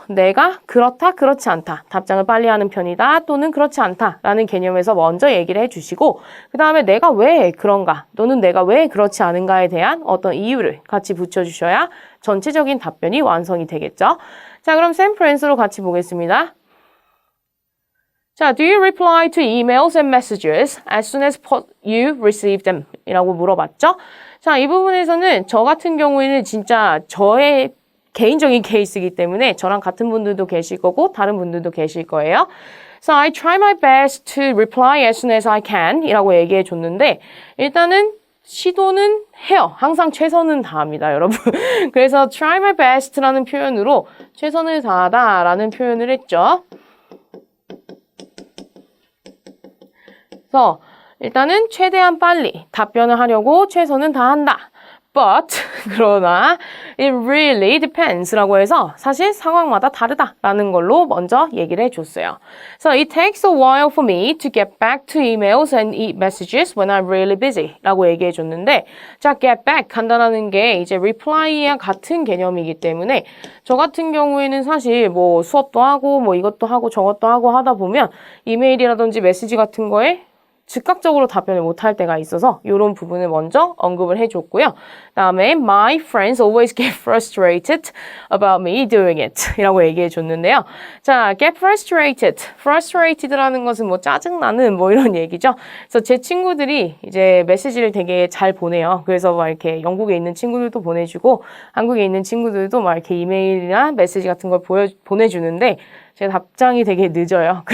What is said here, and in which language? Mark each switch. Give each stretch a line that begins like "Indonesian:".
Korean: 내가 그렇다, 그렇지 않다. 답장을 빨리 하는 편이다 또는 그렇지 않다 라는 개념에서 먼저 얘기를 해주시고 그 다음에 내가 왜 그런가 또는 내가 왜 그렇지 않은가에 대한 어떤 이유를 같이 붙여주셔야 전체적인 답변이 완성이 되겠죠? 자, 그럼 샘플 앤서로 같이 보겠습니다. 자,
English: do you reply to emails and messages as soon as you receive them?
Korean: 이라고 물어봤죠? 자, 이 부분에서는 저 같은 경우에는 진짜 저의 개인적인 케이스이기 때문에 저랑 같은 분들도 계실 거고 다른 분들도 계실 거예요.
English: So I try my best to reply as soon as I can
Korean: 이라고 얘기해 줬는데 일단은 시도는 해요. 항상 최선은 다합니다, 여러분. 그래서 try my best라는 표현으로 최선을 다하다라는 표현을 했죠. 그래서 일단은 최대한 빨리 답변을 하려고 최선은 다한다. But 그러나
English: it really depens
Korean: 라고 해서 사실 상황마다 다르다라는 걸로 먼저 얘기를 해줬어요.
English: So it takes a while for me to get back to emails and messages when I'm really busy
Korean: 라고 얘기해줬는데 자, get back 한다는 게 이제 reply와 같은 개념이기 때문에 저 같은 경우에는 사실 수업도 하고 이것도 하고 저것도 하고 하다 보면 이메일이라든지 메시지 같은 거에 즉각적으로 답변을 못할 때가 있어서 이런 부분을 먼저 언급을 해줬고요.
English: 다음에 My friends always get frustrated about me doing it
Korean: 이라고 얘기해 줬는데요. 자, get frustrated라는 것은 뭐 짜증나는 뭐 이런 얘기죠. 그래서 제 친구들이 이제 메시지를 되게 잘 보내요. 그래서 막 이렇게 영국에 있는 친구들도 보내주고 한국에 있는 친구들도 막 이렇게 이메일이나 메시지 같은 걸 보내주는데 제가 답장이 되게 늦어요.